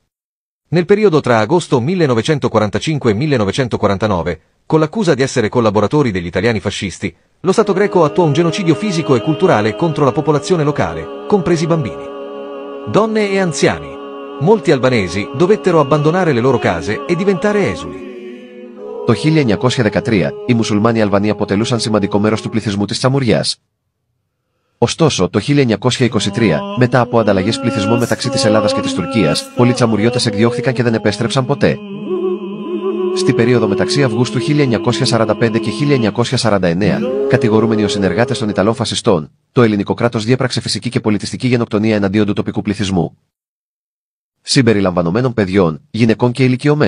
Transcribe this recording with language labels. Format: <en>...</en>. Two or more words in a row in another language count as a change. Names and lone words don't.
<it>Nel periodo tra agosto 1945 e 1949, con l'accusa di essere collaboratori degli italiani fascisti, lo Stato greco attuò un genocidio fisico e culturale contro la popolazione locale, compresi bambini. Donne e anziani. Molti albanesi dovettero abbandonare le loro case e diventare esuli.</it> <el>Το 1913, οι μουσουλμάνοι Αλβανοί αποτελούσαν σημαντικό μέρος του πληθυσμού της Τσαμουριάς. Ωστόσο, το 1923, μετά από ανταλλαγές πληθυσμών μεταξύ της Ελλάδας και της Τουρκίας, πολλοί Τσαμουριώτες εκδιώχθηκαν και δεν επέστρεψαν ποτέ. Στη περίοδο μεταξύ Αυγούστου 1945 και 1949, κατηγορούμενοι ως συνεργάτες των Ιταλών φασιστών, το ελληνικό κράτος διέπραξε φυσική και πολιτιστική γενοκτονία εναντίον του τοπικού πληθυσμού, συμπεριλαμβανομένων παιδιών, γυναικών και ηλικιωμένων.</el>